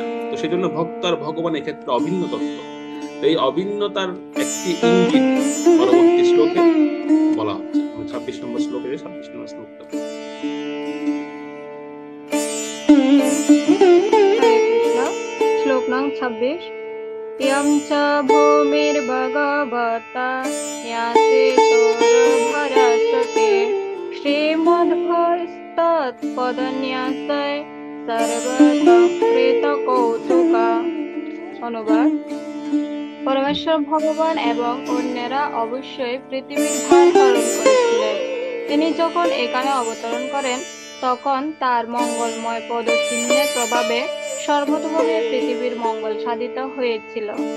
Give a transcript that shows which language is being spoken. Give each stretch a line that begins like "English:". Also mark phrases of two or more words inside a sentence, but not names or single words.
Bangla: তো সেই জন্য ভক্ত আর ভগবান এক্ষেত্রে অভিন্ন তত্ত্ব। এই অভিন্নতার একটি ইঙ্গিত পরবর্তী শ্লোকে বলা হচ্ছে, 26 নম্বর শ্লোকে, 26 নম্বর শ্লোকটা। শ্লোক নং 26।
Sanskrit: यं च भूमिर्भगवता न्यासेतोर्भरसते श्रीमद्भस्तत्पदन्यासै সর্বতকৃতকৌতুকা।
Bangla: অনুবাদ: পরমেশ্বর ভগবান এবং অন্যেরা অবশ্যই পৃথিবীর ভার হরণ করেছিলেন। তিনি যখন এখানে অবতরণ করেন, তখন তার মঙ্গলময় পদচিহ্নের প্রভাবে সর্বতোভাবে পৃথিবীর মঙ্গল সাধিত হয়েছিল।